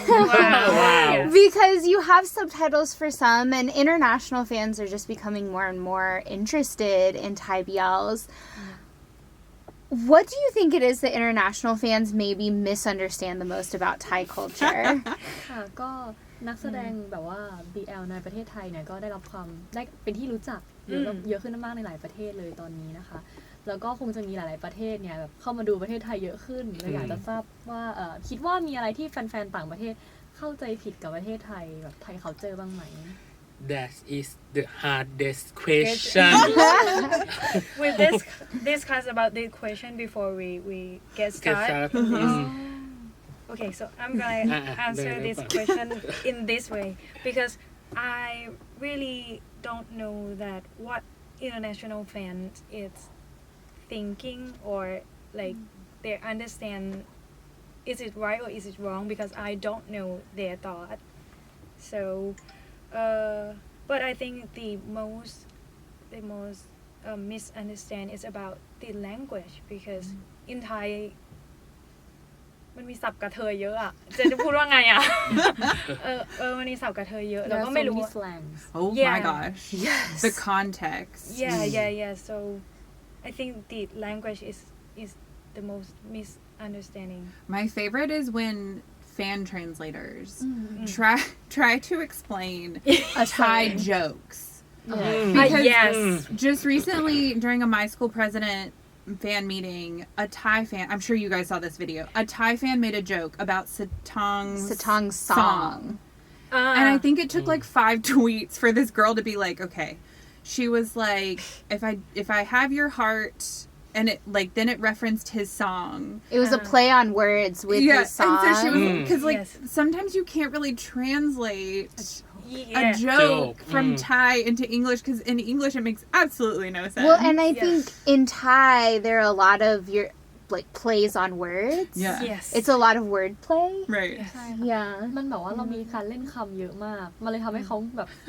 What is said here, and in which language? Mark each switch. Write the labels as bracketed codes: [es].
[en] Wow. Because you have subtitles for some, and international fans are just becoming more and more interested in Thai BLs. What do you think it is that international fans maybe misunderstand the most about Thai culture? [th] ค่ะก็นักแสดงแบบว่า BL ในประเทศไทยเนี่ยก็ได้รับความได้เป็นที่รู้จักเยอะขึ้นมากในหลายประเทศเลยตอนนี้นะคะแล้วก็คงจะมีหลายๆประเทศเนี่ยแบบเข้ามาดูประเทศไทยเยอะขึ้นเลยอยากจะทราบว่าคิดว่ามีอะไรที่แฟนๆต่างประเทศเข้าใจผิดกับประเทศไทยแบบไทยเขาเจอบ้างไหม [en] That is the hardest question. We discuss about this question before we get started. Okay, so I'm gonna answer this question in this way, because I really don't know that what international fans is thinking, or like they understand is it right or is it wrong, because I don't know their thought. [th] So but I think the most misunderstand is about the language, because in Thai มันมีศัพท์กระเทยเยอะอะจะพูดว่าไงอะมันมีศัพท์กระเทยเยอะเราก็ไม่รู้ [en] Oh my gosh. Yes. The context. Yeah. So I think the language is the most misunderstanding. My favorite is when fan translators try to explain Thai jokes. Because just recently during a My School President fan meeting, a Thai fan, I'm sure you guys saw this video, a Thai fan made a joke about Satong's song. And I think it took like 5 tweets for this girl to be like, okay. She was like, if I have your heart, and it like then it referenced his song. It was a play on words with his song. And so she was because like sometimes you can't really translate a joke from Thai into English because in English it makes absolutely no sense. Well, and I think in Thai there are a lot of your like plays on words. Yeah. Yes. It's a lot of word play. Right. Yeah. [th] มันแบบว่าเรามีการเล่นคำเยอะมากมันเลยทำให้เขาแบบ